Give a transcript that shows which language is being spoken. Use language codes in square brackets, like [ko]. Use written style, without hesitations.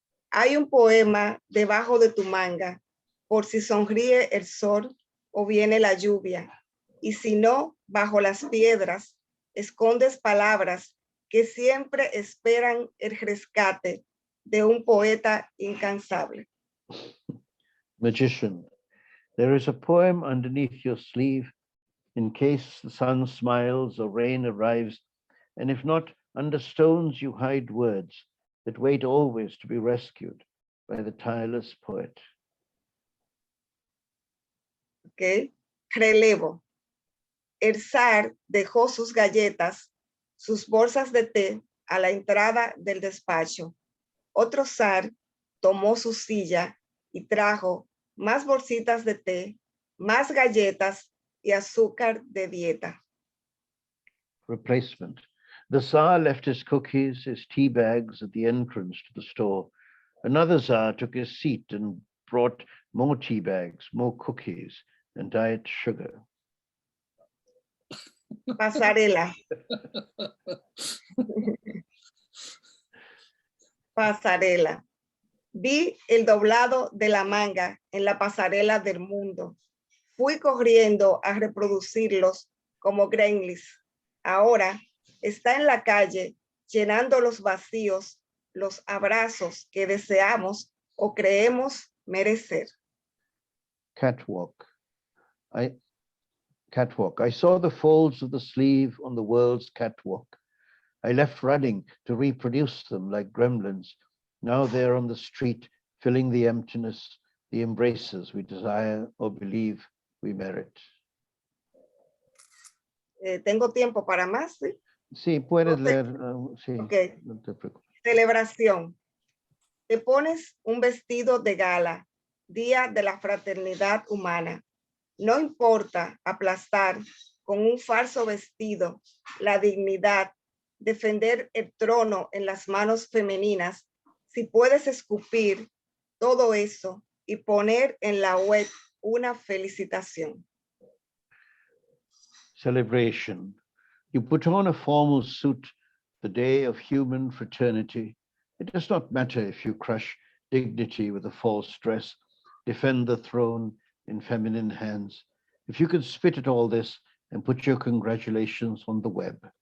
[es] Hay un poema debajo de tu manga, por si sonríe el sol o viene la lluvia. Y si no, bajo las piedras, escondes palabras que siempre esperan el rescate de un poeta incansable. [en] Magician. There is a poem underneath your sleeve in case the sun smiles or rain arrives, and if not, under stones you hide words that wait always to be rescued by the tireless poet. [es] Okay. Relevo. El zar dejó sus galletas, sus bolsas de té a la entrada del despacho. Otro zar tomó su silla y trajo más bolsitas de té, más galletas y azúcar de dieta. [en] Replacement. The Tsar left his cookies, his tea bags at the entrance to the store. Another Tsar took his seat and brought more tea bags, more cookies, and diet sugar. [es] Pasarela. Pasarela. Vi el doblado de la manga en la pasarela del mundo. Fui corriendo a reproducirlos como gremlins. Ahora está en la calle llenando los vacíos, los abrazos que deseamos o creemos merecer. [en] Catwalk. I saw the folds of the sleeve on the world's catwalk. I left running to reproduce them like gremlins. Now they're on the street, filling the emptiness, the embraces we desire or believe we merit. [es] Tengo tiempo para más, ¿sí? Sí, puedes Ok. leer. Sí, Ok. no te preocupes. Celebración. Te pones un vestido de gala, día de la fraternidad humana. No importa aplastar con un falso vestido la dignidad, defender el trono en las manos femeninas, si puedes escupir todo eso y poner en la web una felicitación. [en] Celebration. You put on a formal suit the day of human fraternity. It does not matter if you crush dignity with a false dress, defend the throne in feminine hands. If you can spit at all this and put your congratulations on the web.